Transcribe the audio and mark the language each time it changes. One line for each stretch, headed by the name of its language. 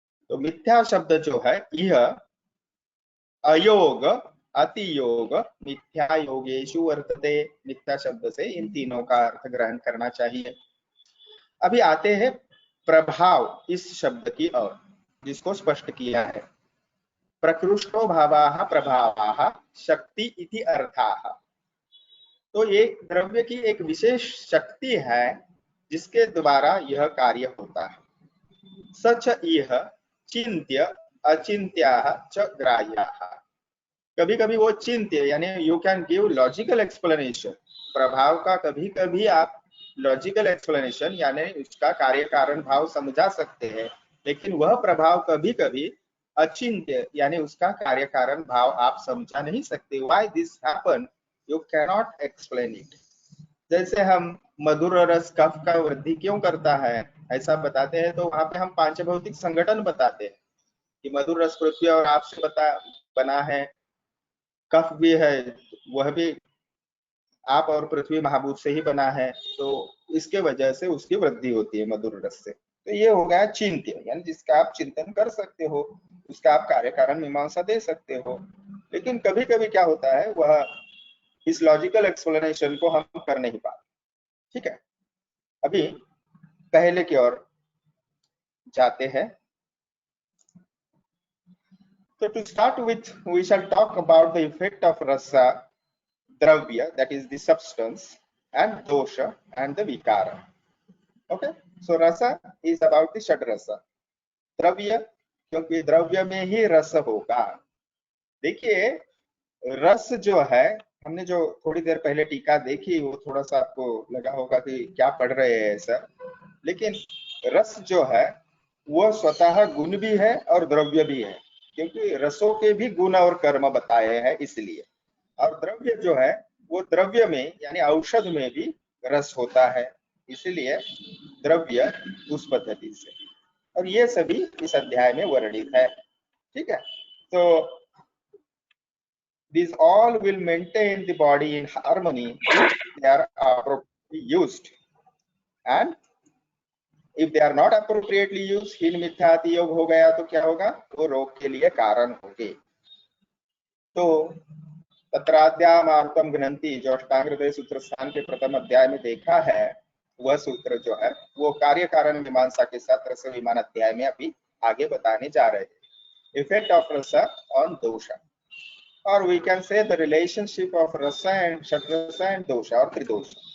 Hindi: तो मिथ्या शब्द जो है यह
Sanskrit: अयोग, अतियोग, मिथ्या योगेषु वर्तते।
Hindi: मिथ्या शब्द से इन तीनों का अर्थ ग्रहण करना चाहिए। अभी आते हैं प्रभाव इस शब्द की ओर, जिसको स्पष्ट किया है।
Sanskrit: प्रकृष्टो भावाः प्रभावाः शक्ति इति अर्थाः।
Hindi: तो ये द्रव्य की एक विशेष शक्ति है जिसके द्वारा यह कार्य होता है।
Sanskrit: सच यह चिंत्य अचिंत्याः च ग्राह्याः।
Hindi: कभी कभी वो चिंत्य यानी
English: you can give logical explanation,
Hindi: प्रभाव का कभी कभी आप लॉजिकल एक्सप्लेनेशन यानी उसका कार्य कारण भाव समझा सकते हैं, लेकिन वह प्रभाव कभी कभी अचिंत्य यानी उसका कार्य कारण भाव आप समझा नहीं सकते।
English: Why this happen you cannot explain it.
Hindi: जैसे हम मधुर रस कफ का वृद्धि क्यों करता है ऐसा बताते हैं, तो वहां पे हम पांचभौतिक संगठन बताते हैं कि मधुर रस पृथ्वी और आप से बना है, कफ भी है वह भी आप और पृथ्वी महाभूत से ही बना है, तो इसके वजह से उसकी वृद्धि होती है मधुर रस से। तो ये हो गया चिंत्य, यानी जिसका आप चिंतन कर सकते हो, उसका आप कार्य कारण मीमांसा दे सकते हो। लेकिन कभी कभी क्या होता है, वह इस लॉजिकल एक्सप्लेनेशन को हम कर नहीं पाते। ठीक है, अभी पहले की ओर जाते हैं।
English: So to start with, we shall talk about the effect of rasa, dravya, that is the substance, and dosha and the vikara. Okay, so rasa is about the
Hindi: षड रसा, द्रव्य क्योंकि द्रव्य में ही रस होगा। देखिए रस जो है, हमने जो थोड़ी देर पहले टीका देखी वो थोड़ा सा आपको लगा होगा कि क्या पढ़ रहे हैं सर, लेकिन रस जो है वह स्वतः गुण भी है और द्रव्य भी है, क्योंकि रसों के भी गुण और कर्म बताए हैं इसलिए। और द्रव्य जो है वो द्रव्य में यानी औषध में भी रस होता है, इसलिए द्रव्य उस पद्धति से, और ये सभी इस अध्याय में वर्णित है। ठीक है, तो
English: these all will maintain the body in harmony if they are appropriately used, and if they are not appropriately used,
Hindi: हीन मिथ्या अति योग हो गया तो क्या होगा, वो रोग के लिए कारण होंगे। तो
Sanskrit: तत्राद्यामार्तम घ्नन्ति
Hindi: जो अष्टांग हृदय सूत्र स्थान के प्रथम अध्याय में देखा है, वह सूत्र जो है वो कार्य कारण मीमांसा के साथ रस विमान अध्याय में अभी आगे बताने जा रहे हैं।
English: Effect of rasa on dosha, और we can say the relationship of rasa and shadrasa and dosha और त्रिदोष।